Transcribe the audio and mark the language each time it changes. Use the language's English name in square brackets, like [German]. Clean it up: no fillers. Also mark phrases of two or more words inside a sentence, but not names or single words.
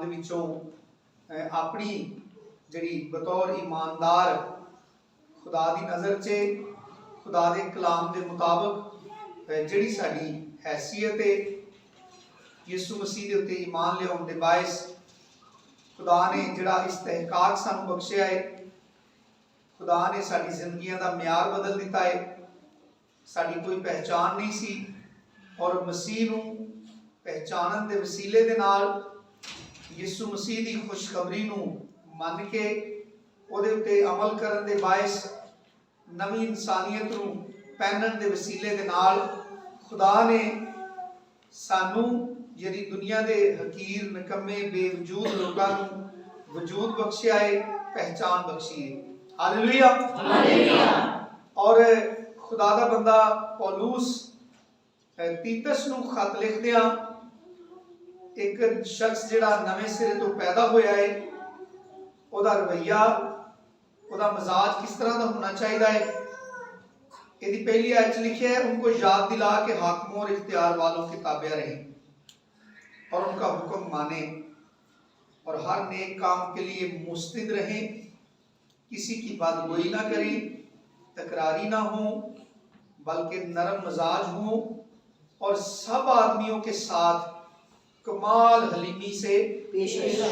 [Punjabi] ਦੇ ਵਿਚੋਂ ਅਪਣੀ ਜਿਹੜੀ ਬਤੌਰ ਈਮਾਨਦਾਰ ਖ਼ੁਦਾ ਦੀ ਨਜ਼ਰ ਚ ਖ਼ੁਦਾ ਦੇ ਕਲਾਮ ਦੇ ਮੁਤਾਬਿਕ ਜਿਹੜੀ ਸਾਡੀ ਹੈਸੀਅਤ ਹੈ ਯੀਸ਼ੂ ਮਸੀਹ ਦੇ ਉੱਤੇ ਈਮਾਨ ਲਿਆਉਣ ਦੇ ਬਾਇਸ ਖ਼ੁਦਾ ਨੇ ਜਿਹੜਾ ਇਸਤਿਹਕਾਕ ਸਾਨੂੰ ਬਖ਼ਸ਼ਿਆ ਹੈ, ਖ਼ੁਦਾ ਨੇ ਸਾਡੀ ਜ਼ਿੰਦਗੀਆਂ ਦਾ ਮਿਆਰ ਬਦਲ ਦਿੱਤਾ ਹੈ। ਸਾਡੀ ਕੋਈ ਪਹਿਚਾਣ ਨਹੀਂ ਸੀ ਔਰ ਮਸੀਹ ਨੂੰ ਪਹਿਚਾਣਨ ਦੇ ਵਸੀਲੇ ਦੇ ਨਾਲ ਯੀਸ਼ੂ ਮਸੀਹ ਦੀ ਖ਼ੁਸ਼ਖ਼ਬਰੀ ਨੂੰ ਮੰਨ ਕੇ ਉਹਦੇ ਉੱਤੇ ਅਮਲ ਕਰਨ ਦੇ ਬਾਇਸ ਨਵੀਂ ਇਨਸਾਨੀਅਤ ਨੂੰ ਪਹਿਨਣ ਦੇ ਵਸੀਲੇ ਦੇ ਨਾਲ ਖ਼ੁਦਾ ਨੇ ਸਾਨੂੰ ਜਿਹੜੀ ਦੁਨੀਆ ਦੇ ਹਕੀਰ, ਨਿਕੰਮੇ, ਬੇਵਜੂਦ ਲੋਕਾਂ ਨੂੰ ਵਜੂਦ ਬਖ਼ਸ਼ਿਆ ਹੈ, ਪਹਿਚਾਣ ਬਖ਼ਸ਼ੀ ਹੈ। ਹਾਲੇਲੂਯਾ, ਹਾਲੇਲੂਯਾ। ਔਰ ਖ਼ੁਦਾ ਦਾ ਬੰਦਾ ਪੌਲੁਸ ਤੀਤੁਸ ਨੂੰ ਖ਼ਤ ਲਿਖਦਿਆਂ ਏਕ ਸ਼ਖ਼ਸ ਜਿਹੜਾ ਨਵੇਂ ਸਿਰੇ ਤੋ ਪੈਦਾ ਹੋਇਆ ਹੈ, [Urdu] ਉਹਦਾ रवैया, ਉਹਦਾ مزاج کس طرح کا ہونا چاہیے ہے. یدی پہلی آیت لکھا ہے، انکو یاد دلا کے حاکموں اور اختیار والوں کے تابع رہیں اور انکا حکم مانے اور ہر نیک کام کے لیے مستعد رہیں، کسی کی بدگوئی نہ کریں، تکراری نہ ہو، بلکہ نرم مزاج ہو، اور سب آدمیوں کے ساتھ کمال حلیمی سے پیش آئے.